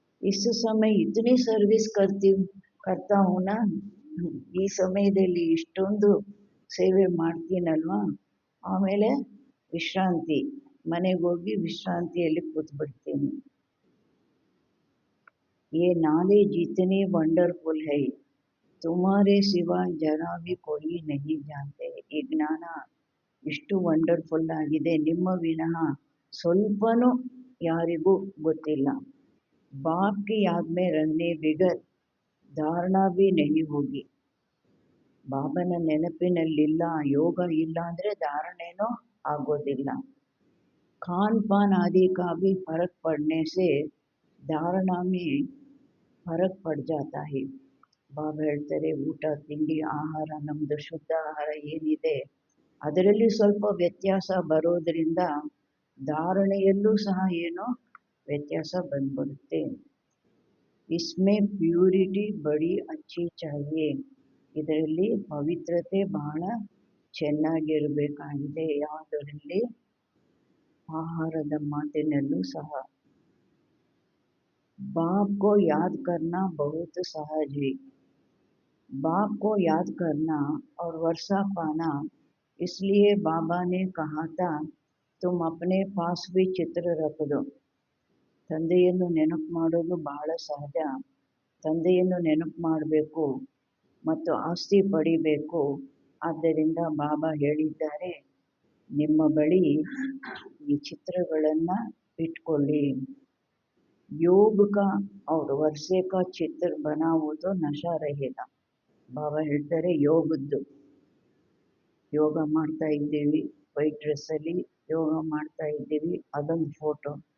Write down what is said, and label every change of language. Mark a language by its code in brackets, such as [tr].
[kn] ಇಷ್ಟು ಸಮಯ [hi] ಇತನಿ ಸರ್ವಿಸ್ ಕರ್ತಾ ಹೂನ, [kn] ಈ ಸಮಯದಲ್ಲಿ ಇಷ್ಟೊಂದು ಸೇವೆ ಮಾಡ್ತೀನಲ್ವಾ, ಆಮೇಲೆ ವಿಶ್ರಾಂತಿ, ಮನೆಗೆ ಹೋಗಿ ವಿಶ್ರಾಂತಿಯಲ್ಲಿ ಕೂತ್ಬಿಡ್ತೀನಿ. [hi] ये नॉलेज इतनी ವಂಡರ್ಫುಲ್ है, तुम्हारे सिवा जरा भी कोई नहीं जानते. [kn] ಈ ಜ್ಞಾನ ಇಷ್ಟು ವಂಡರ್ಫುಲ್ ಆಗಿದೆ, ನಿಮ್ಮ ವಿನಃ ಸ್ವಲ್ಪನೂ ಯಾರಿಗೂ ಗೊತ್ತಿಲ್ಲ. [hi] बाप की याद में रहने बिगर धारणा भी नहीं होगी. [kn] ಬಾಬನ ನೆನಪಿನಲ್ಲಿಲ್ಲ, ಯೋಗ ಇಲ್ಲ ಅಂದರೆ ಧಾರಣೆನೂ ಆಗೋದಿಲ್ಲ. [hi] खान पान आदि का भी फर्क पड़ने से धारणा में फर्क पड़ जाता है. [kn] ಬಾಬಾ ಹೇಳ್ತಾರೆ, ಊಟ ತಿಂಡಿ ಆಹಾರ, ನಮ್ಮದು ಶುದ್ಧ ಆಹಾರ ಏನಿದೆ ಅದರಲ್ಲಿ ಸ್ವಲ್ಪ ವ್ಯತ್ಯಾಸ ಬರೋದರಿಂದ ಧಾರಣೆಯಲ್ಲೂ ಸಹ ಏನೋ ವ್ಯತ್ಯಾಸ ಬಂದ್ಬಿಡುತ್ತೆ. [hi] ಇಸ್ಮೇ ಪ್ಯೂರಿಟಿ ಬಡಿ ಅಚ್ಚಿ ಚಾಹಿಯೇ, [kn] ಇದರಲ್ಲಿ ಪವಿತ್ರತೆ ಬಹಳ ಚೆನ್ನಾಗಿರಬೇಕಾಗಿದೆ. ಯಾವುದರಲ್ಲಿ? ಆಹಾರದ ಮಾತಿನಲ್ಲೂ ಸಹ. [hi] बाप को याद करना बहुत सहज है. बाप को याद करना और वर्षा पाना, इसलिए बाबा ने कहा था तुम अपने पास भी चित्र रख दो. [kn] ತಂದೆಯನ್ನು ನೆನಪು ಮಾಡೋದು ಬಹಳ ಸಹಜ. ತಂದೆಯನ್ನು ನೆನಪು ಮಾಡಬೇಕು ಮತ್ತು ಆಸ್ತಿ ಪಡಿಬೇಕು. ಆದ್ದರಿಂದ ಬಾಬಾ ಹೇಳಿದ್ದಾರೆ, ನಿಮ್ಮ ಬಳಿ ಈ ಚಿತ್ರಗಳನ್ನು ಇಟ್ಕೊಳ್ಳಿ. [hi] योग का और वर्षे का चित्र बनाओ तो नशा रहेगा. [kn] ಬಾಬಾ ಹೇಳ್ತಾರೆ, ಯೋಗದ್ದು, ಯೋಗ ಮಾಡ್ತಾ ಇದ್ದೀವಿ, ವೈಟ್ ಡ್ರೆಸ್ಸಲ್ಲಿ ಯೋಗ ಮಾಡ್ತಾ ಇದ್ದೀವಿ, ಅದೊಂದು ಫೋಟೋ.